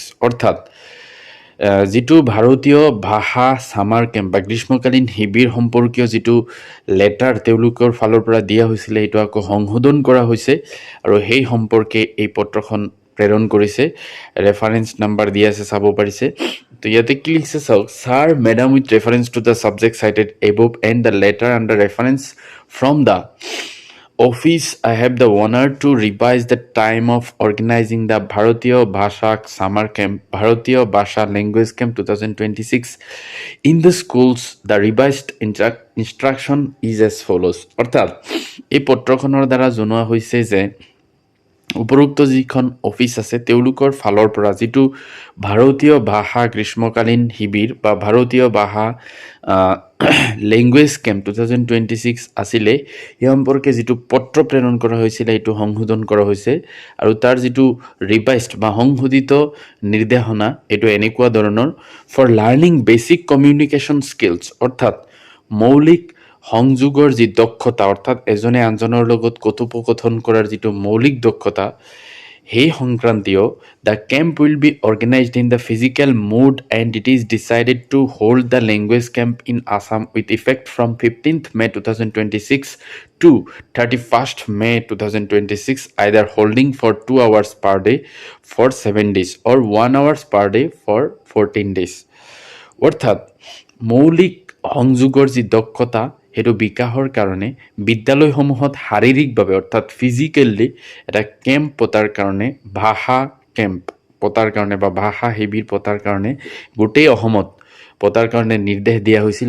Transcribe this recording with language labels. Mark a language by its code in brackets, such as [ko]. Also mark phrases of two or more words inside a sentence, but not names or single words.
[as] অৰ্থাৎ যিটো ভাৰতীয় ভাষা [en] summer camp [as] বা গ্ৰীষ্মকালীন শিবিৰ সম্পৰ্কীয় যিটো লেটাৰ তেওঁলোকৰ ফালৰ পৰা দিয়া হৈছিলে, সেইটো আকৌ সংশোধন কৰা হৈছে আৰু সেই সম্পৰ্কে এই পত্ৰখন প্ৰেৰণ কৰিছে। [en] reference number [as] দিয়া আছে, চাব পাৰিছে। তো ইয়াতে কি লিখিছে চাওক। [en] Sir Madam, with reference to the subject cited above and the letter under reference from the office, I have the honor to revise the time of organizing the Bharatiya Bhasha Summer Camp, Bharatiya Bhasha Language Camp 2026 in the schools. The revised instruction is as follows. [as] অৰ্থাৎ এই পত্ৰখনৰ দ্বাৰা জনোৱা হৈছে যে উপৰোক্ত যিখন অফিচ আছে তেওঁলোকৰ ফালৰ পৰা যিটো ভাৰতীয় ভাষা গ্ৰীষ্মকালীন শিবিৰ বা ভাৰতীয় ভাষা [en] language camp [as] 2026 আছিলে, সেই সম্পৰ্কে যিটো পত্ৰ প্ৰেৰণ কৰা হৈছিলে সেইটো সংশোধন কৰা হৈছে। আৰু তাৰ যিটো ৰিভাইজড বা সংশোধিত নিৰ্দেশনা এইটো এনেকুৱা ধৰণৰ। [en] for learning basic communication skills, [as] অৰ্থাৎ মৌলিক সংযোগৰ যি দক্ষতা, অৰ্থাৎ এজনে আনজনৰ লগত কথোপকথন কৰাৰ যিটো মৌলিক দক্ষতা, সেই সংক্ৰান্তীয় [en] the camp will be organized in the physical mode and it is decided to hold the language camp in Assam with effect from 15th May 2026 to 31st May 2026, either holding for 2 hours per day for 7 days or 1 hour per day for 14 days. [as] অৰ্থাৎ মৌলিক সংযোগৰ যি দক্ষতা সেইটো বিকাশৰ কাৰণে বিদ্যালয়সমূহত শাৰীৰিকভাৱে অৰ্থাৎ ফিজিকেলি এটা কেম্প পতাৰ কাৰণে, ভাষা কেম্প পতাৰ কাৰণে বা ভাষা শিবিৰ পতাৰ কাৰণে গোটেই অসমত পতাৰ কাৰণে নিৰ্দেশ দিয়া হৈছিল।